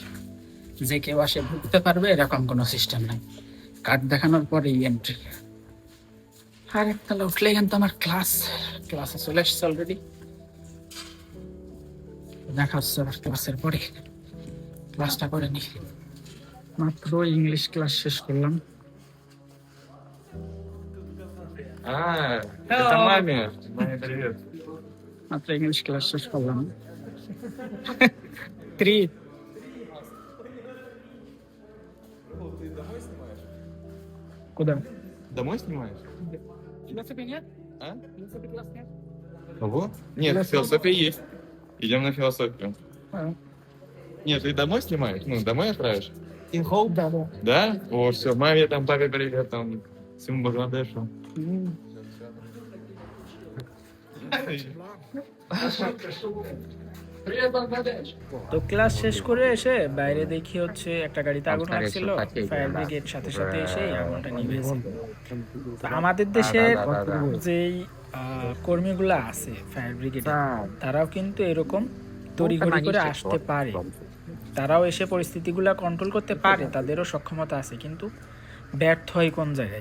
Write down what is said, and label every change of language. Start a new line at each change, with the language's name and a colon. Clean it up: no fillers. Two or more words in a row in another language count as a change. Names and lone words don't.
Bangla: যে কেউ আসে ঢুকতে পারবে এরকম কোনো সিস্টেম নাই, কার্ড দেখানোর পরেই এন্ট্রি। আর একতলা উঠলেই কিন্তু আমার ক্লাসে চলে এসছে অলরেডি। দেখা হচ্ছে আবার ক্লাসের পরে, ক্লাসটা করে নি। মাত্র ইংলিশ ক্লাস শেষ করলাম।
Russian: Это маме. Маме привет.
Bangla: মাত্র ইংলিশ ক্লাস শেষ করলাম। 3 куда?
Russian: Домой снимаешь? Философии нет? А? Философии класс нет? Кого? Нет, философия есть. Идем на философию. А, Нет, ты домой снимаешь? Ну, домой отправишь? да, да. Да? О, все, маме там, папе привет, там, всему Бангладешу. М. Привет, Бангладеш.
Bangla: তো ক্লাস শেষ করে এসে বাইরে দেখি হচ্ছে একটা গাড়িতে আগুন লাগছিল, ফায়ার ব্রিগেড সাথে সাথে এসে আগুনটা নিভেছে। তো আমাদের দেশের যেই কর্মীগুলা আছে ফায়ার ব্রিগেডে, তারাও কিন্তু এরকম তড়িঘড়ি করে আসতে পারে, তারাও এসে পরিস্থিতিগুলা কন্ট্রোল করতে পারে, তাদেরও সক্ষমতা আছে, কিন্তু ব্যর্থ হয় কোন জায়গায়?